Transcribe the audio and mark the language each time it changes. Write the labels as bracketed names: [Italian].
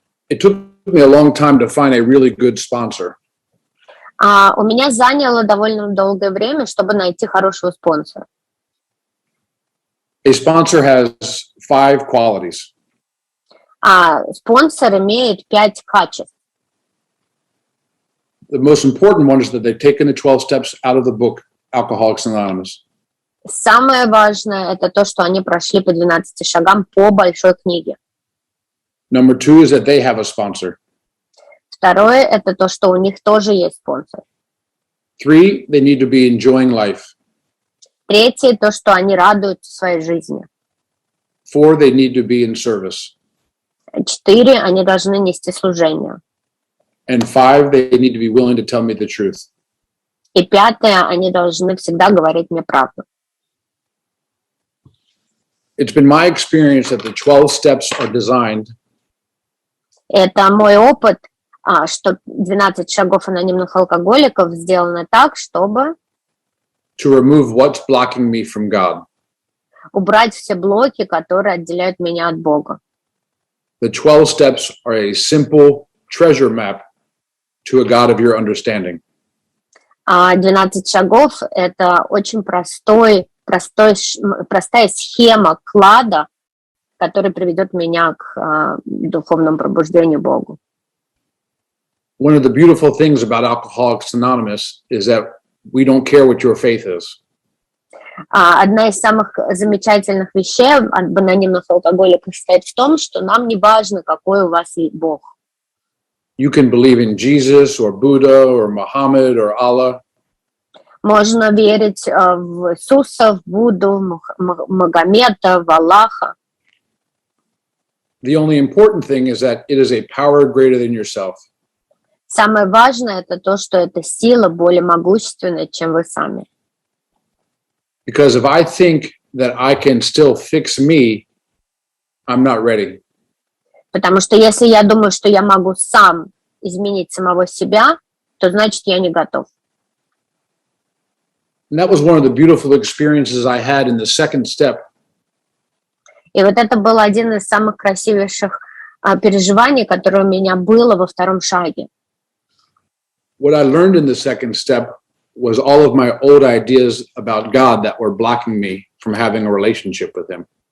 [English] It took me a long time to find a really good sponsor. [Russian] У меня заняло довольно долгое время, чтобы найти хорошего спонсора. [English] A sponsor has 5 qualities. [Russian] Спонсор имеет 5 качеств. [English] The most important one is that they've taken the 12 steps out of the book, Alcoholics Anonymous. [Russian] Самое важное – это то, что они прошли по 12 шагам по большой книге. [English] Number 2 is that they have a sponsor. [Russian] Второе – это то, что у них тоже есть спонсор. [English] 3, they need to be enjoying life. [Russian] Третье – то, что они радуются своей жизни. [English] 4, they need to be in service. [Russian] 4, они должны нести служение. [English] And 5, they need to be willing to tell me the truth. [Russian] И 5, они должны всегда говорить мне правду. [English] It's been my experience that the 12 steps are designed [Russian] Это мой опыт, что 12 шагов анонимных алкоголиков сделано так, чтобы [English] to remove what's blocking me from God. [Russian] убрать все блоки, которые отделяют меня от Бога. [English] The 12 steps are a simple treasure map to a God of your understanding. [Russian] 12 шагов – это очень простая схема клада, который приведет меня к духовному пробуждению Богу. [English] One of the beautiful things about Alcoholics Anonymous is that we don't care what your faith is. [Russian] Одна из самых замечательных вещей об анонимных алкоголиках состоит в том, что нам не важно, какой у вас Бог. [English] You can believe in Jesus or Buddha or Muhammad or Allah. [Russian] Можно верить в Иисуса, в Будду, в Магомета, в Аллаха. [English] The only important thing is that it is a power greater than yourself. [Russian] Самое важное – это то, что эта сила более могущественная, чем вы сами. [English] Because if I think that I can still fix me, I'm not ready. [Russian] Потому что если я думаю, что я могу сам изменить самого себя, то значит я не готов. [English] And that was one of the beautiful experiences I had in the second step. [Russian] И вот это был один из самых красивейших переживаний, которое у меня было во втором шаге. [English] What I learned in the second step was all of my old ideas about God that were blocking me from having a relationship with Him.